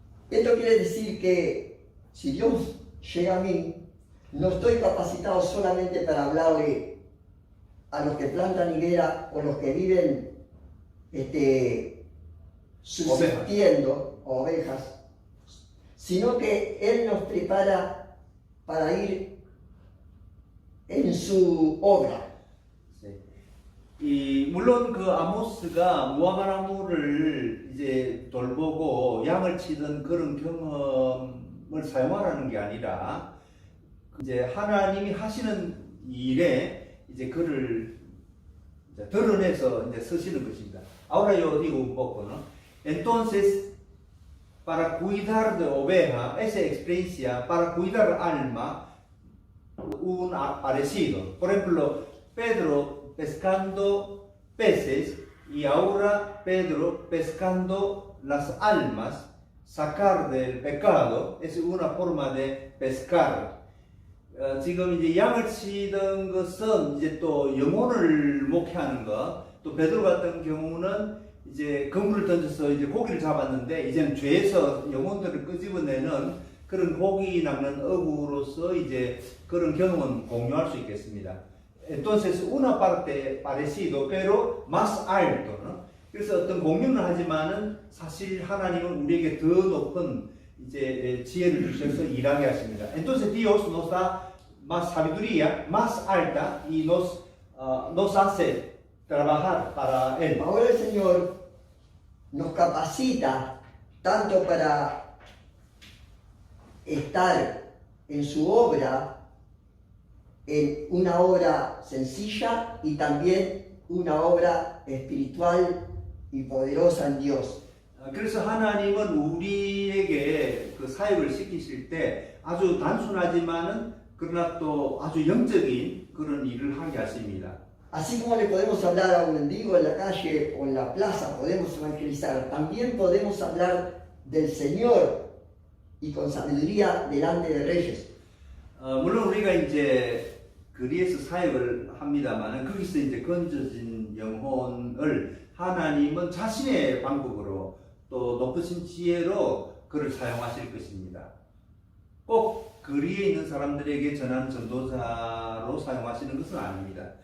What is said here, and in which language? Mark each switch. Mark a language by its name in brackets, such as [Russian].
[Spanish] Esto quiere decir que si Dios llega a mí, no estoy capacitado solamente para hablarle a los que plantan higuera o los que viven subsistiendo, ovejas, sino que Él nos prepara para ir en su obra. [Korean] 물론 그 아모스가 무화과나무를 이제 돌보고 양을 치던 그런 경험을 사용하라는 게 아니라 이제 하나님이 하시는 일에 이제 그를 이제 드러내서 이제 쓰시는 것입니다. [Spanish] Ahora yo digo un poco, ¿no? Entonces, para cuidar de oveja, esa experiencia, para cuidar alma, un parecido. Por ejemplo, Pedro pescando peces y ahora Pedro pescando las almas, sacar del pecado es una forma de pescar. [Korean] 지금 이제 양을 치던 것은 이제 또 영혼을 목회하는 것, 또 베드로 같은 경우는 이제 그물을 던져서 이제 고기를 잡았는데 이제는 죄에서 영혼들을 끄집어내는 그런 고기 낚는 어부로서 이제 그런 경험은 공유할 수 있겠습니다. [Spanish] Entonces una parte parecido, pero más alto, ¿no? [Korean] 그래서 어떤 공유는 하지만은 사실 하나님은 우리에게 더 높은 이제 지혜를 주셔서 일하게 하십니다. [Spanish] Entonces Dios nos da más sabiduría, más alta y nos hace trabajar para Él. Ahora el Señor nos capacita tanto para estar en su obra, en una obra sencilla y también una obra espiritual y poderosa en Dios. [Korean] 그래서 하나님은 우리에게 그 사역을 시키실 때 아주 단순하지만은 그러나 또 아주 영적인 그런 일을 하게 하십니다. [Spanish] Así como le podemos hablar a un mendigo en la calle o en la plaza, podemos evangelizar, también podemos hablar del Señor y con sabiduría delante de reyes. [Korean] 물론 우리가 이제 거리에서 사역을 합니다만 거기서 이제 건져진 영혼을 하나님은 자신의 방법으로 또 높으신 지혜로 그를 사용하실 것입니다. 꼭 거리에 있는 사람들에게 전하는 전도자로 사용하시는 것은 아닙니다.